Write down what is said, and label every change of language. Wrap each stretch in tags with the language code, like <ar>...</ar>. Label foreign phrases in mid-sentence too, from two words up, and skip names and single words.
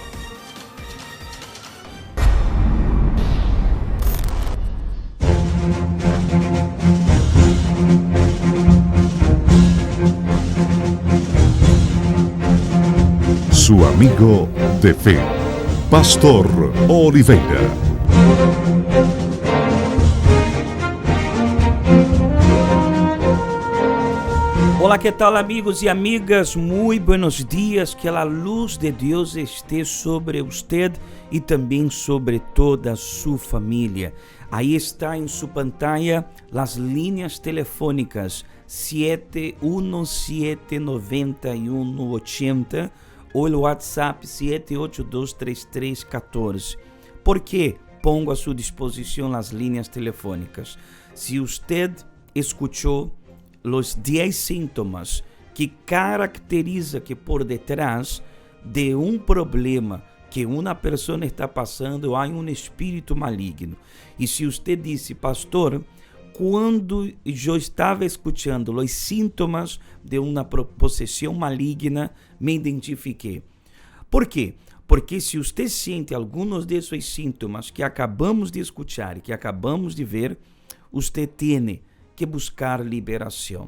<es>Su amigo de fe, Pastor Oliveira.</es> <pt>Olá, que tal, amigos e amigas?</pt> <es>Muy buenos dias,</es> <pt>que a luz de Deus</pt> <es>esté sobre usted</es> <pt>e também sobre</pt> <es>toda su família.</es> <pt>Aí está em sua pantalla as linhas telefônicas 7179180 ou o WhatsApp 7823314.</pt> <es>¿Por qué pongo</es> <pt>a sua disposição as linhas telefônicas? Se usted escuchou</pt> <es>los 10 síntomas</es> <pt>que caracteriza que por detrás de um problema que uma pessoa está passando há um espírito maligno. E se você disse, pastor, quando eu estava escutando os sintomas de uma possessão maligna, me identifiquei. Por quê? Porque se você sente alguns desses sintomas que acabamos de escutar, que acabamos de ver, você tem que buscar liberação.</pt>